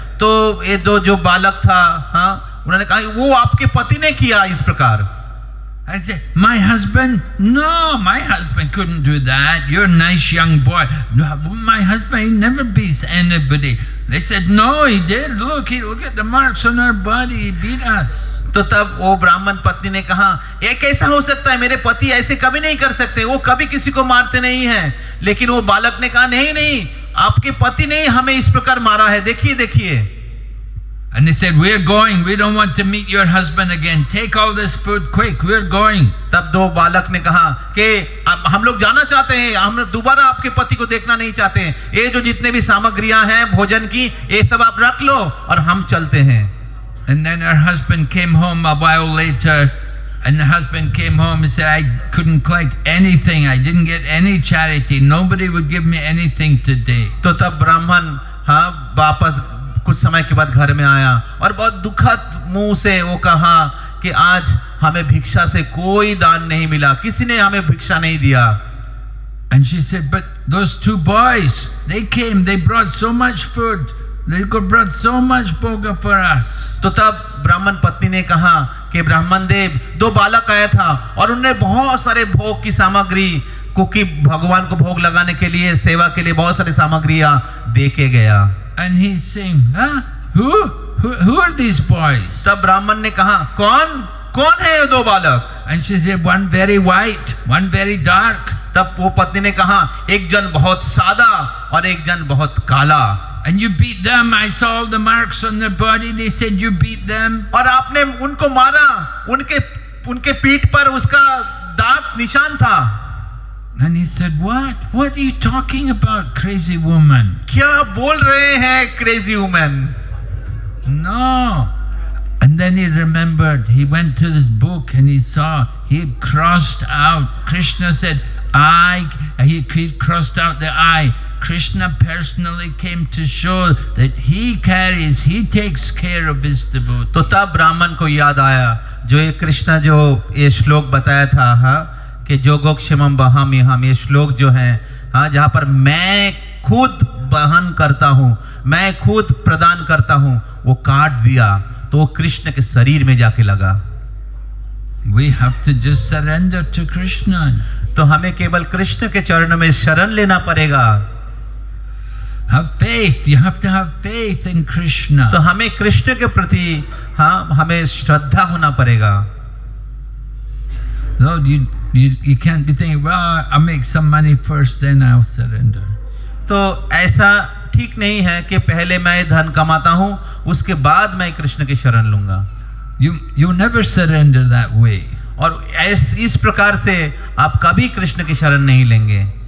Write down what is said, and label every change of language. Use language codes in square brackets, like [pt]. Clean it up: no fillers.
[hi] तो ये जो बालक था उन्होंने कहा वो आपके पति ने किया इस प्रकार। [en] I said, "My husband? No, my husband couldn't do that. You're a nice young boy." "No, my husband, he never beats anybody." They said, "No, he did. Look at the marks on our body. He beat us." [hi] तो तब वो ब्राह्मण पत्नी ने कहा, ये कैसा हो सकता है? मेरे पति ऐसे कभी नहीं कर सकते, वो कभी किसी को मारते नहीं हैं। लेकिन वो बालक ने कहा, नहीं, आपके पति ने हमें इस प्रकार मारा है, देखिए। [en] And they said, we're going, we don't want to meet your husband again. Take all this food quick, we're going. [hi] तब दो बालक ने कहा कि अब हम लोग जाना चाहते हैं, हम दोबारा आपके पति को देखना नहीं चाहते हैं, ये जो जितने भी सामग्रियां हैं भोजन की, ये सब आप रख लो और हम चलते हैं. [en] And then her husband came home a while later, and the husband came home and said, I couldn't collect anything, I didn't get any charity, nobody would give me anything today. [hi] तो तब ब्राह्मण हाँ वापस कुछ समय के बाद घर में आया और बहुत दुखद मुंह से वो कहा कि आज हमें भिक्षा से कोई दान नहीं मिला, किसी ने हमें भिक्षा नहीं दिया. [en] And she said, but those two boys, they came, they brought so much food, they brought so much bhoga for us. [hi] तो तब ब्राह्मण पत्नी ने कहा कि ब्राह्मण देव, दो बालक आया था और उन्होंने बहुत सारे भोग की सामग्री क्योंकि भगवान को भोग लगाने के लिए, सेवा के लिए बहुत सारी सामग्रियां दे के गया. [en] And he's saying, huh? Who are these boys? [hi] तब ब्राह्मण ने कहा कौन है ये दो बालक? [en] And she said, one very white, one very dark. [hi] तब वो पत्नी ने कहा एक जन बहुत सादा और एक जन बहुत काला. [en] And you beat them. I saw all the marks on their body. They said you beat them. [hi] और आपने उनको मारा, उनके पीठ पर उसका दाग निशान था. [en] And he said, what? What are you talking about, crazy woman? [hi] क्या बोल रहे हैं [en] crazy woman? No. And then he remembered, he went to this book and he saw, he had crossed out. Krishna said, he crossed out the I. Krishna personally came to show that he takes care of his devotees. [hi] तो तब ब्राह्मण को याद आया जो ये कृष्णा जो ये श्लोक बताया था, हाँ, कि जोगोक्षेमम वहाम्यहम्, ये श्लोक जो है, हाँ, जहाँ पर मैं खुद वहन करता हूँ, मैं खुद प्रदान करता हूँ, वो काट दिया तो वो कृष्ण के शरीर में जाके लगा. [en] We have to just surrender to Krishna. [hi] तो हमें केवल कृष्ण के चरण में शरण लेना पड़ेगा. [en] Have faith. You have to have faith in Krishna. [hi] तो हमें कृष्ण के प्रति, हाँ, हमें श्रद्धा होना पड़ेगा. [en] No, you can't be thinking, well, I'll make some money first, then I'll surrender. [hi] तो ऐसा ठीक नहीं है कि पहले मैं धन कमाता हूँ, उसके बाद मैं कृष्ण की शरण लूंगा. [en] You never surrender that way. [hi] और इस प्रकार से आप कभी कृष्ण की शरण नहीं लेंगे.